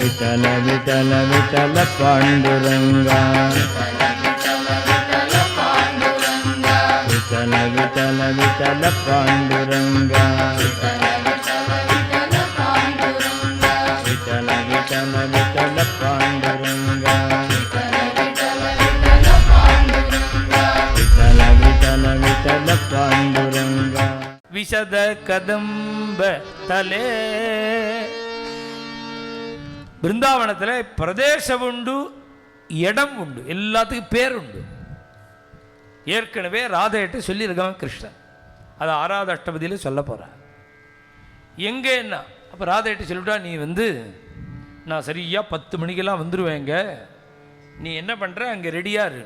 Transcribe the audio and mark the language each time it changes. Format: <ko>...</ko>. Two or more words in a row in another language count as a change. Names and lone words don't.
<mr>विठ्ठल विठ्ठल विठ्ठल पांडुरंगा विठ्ठल विठ्ठल विठ्ठल पांडुरंगा विठ्ठल विठ्ठल विठ्ठल पांडुरंगा</mr> <ta>विठ्ठल विठ्ठल विठ्ठल पांडुरंगा</ta> <sa>विशद कदंब तले</sa> <ta>பிருந்தாவனத்தில் பிரதேசம் உண்டு, இடம் உண்டு, எல்லாத்துக்கும் பேர் உண்டு. ஏற்கனவே ராதையிட்ட சொல்லியிருக்கான் கிருஷ்ணன். அதை 6வது அஷ்டபதியில் சொல்ல போகிறார். எங்கேன்னா அப்போ ராதையிட்ட சொல்லிவிட்டா, நீ நான் சரியாக 10 மணிக்கெல்லாம் வந்துடுவேங்க, நீ என்ன பண்ணுற அங்கே ரெடியாக இரு.</ta>